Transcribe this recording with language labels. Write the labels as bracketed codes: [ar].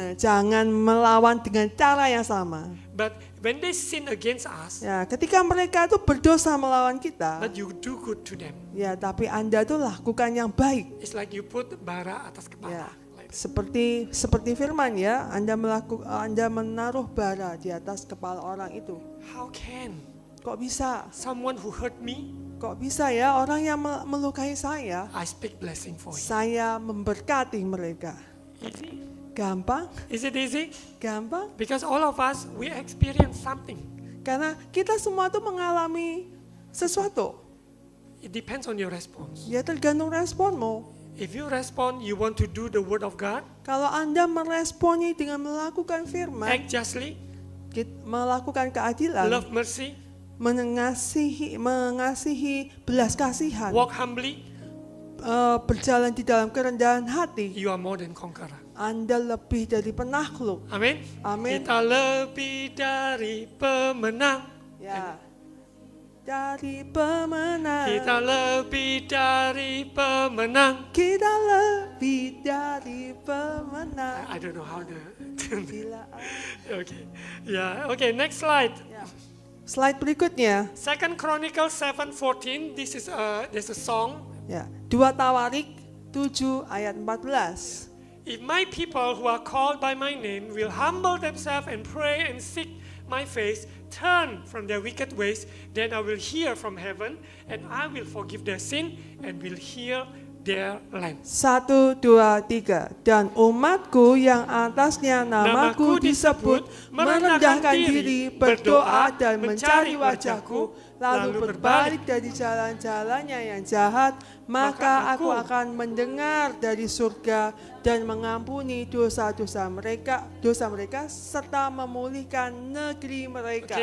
[id] jangan melawan dengan cara yang sama. [en] But when they sin against us, [id] Ya, ketika mereka itu berdosa melawan kita, [en] but you do good to them. [id] ya tapi Anda tuh lakukan yang baik. [en] It's like you put [id] bara atas Ya, kepala. Like seperti firman ya, Anda menaruh bara di atas kepala orang itu. [en] how can [id] Kok bisa? [en] someone who hurt me, [id] Kok bisa ya orang yang melukai saya, [en] I speak blessing for you? [id] saya memberkati mereka? [en] Easy? [id] Gampang? [en] Is it easy? [id] Gampang? [en] Because all of us, we experience something. [id] Karena kita semua tuh mengalami sesuatu. [en] It depends on your response. [id] Ya tergantung responmu. [en] If you respond, you want to do the word of God, [id] Kalau Anda meresponi dengan melakukan firman, [en] act justly, [id] melakukan keadilan, [en] love mercy, [id] mengasihi belas kasihan, [en] walk humbly, [id] berjalan di dalam kerendahan hati, [en] you are more than conqueror. [id] Anda lebih dari penakluk. Amin. Amin. Kita lebih dari pemenang. Ya. Dari pemenang. Kita lebih dari pemenang. Kita lebih dari pemenang. [en] I don't know how to. [id] Bila [en] Okay. Yeah. Okay. Next slide. [id] ya. Slide berikutnya. [en] Second Chronicles 7:14. This is there's a song. [id] Ya, 2 Tawarik 7 ayat 14. [en] If my people who are called by my name will humble themselves and pray and seek my face, turn from their wicked ways, then I will hear from heaven and I will forgive their sin and will heal their land. 1, 2, 3. [id] Dan umatku yang atasnya namaku disebut merendahkan diri, berdoa dan mencari wajahku, lalu berbalik dari jalan-jalannya yang jahat, maka aku akan mendengar dari surga dan mengampuni dosa-dosa mereka, serta memulihkan negeri mereka.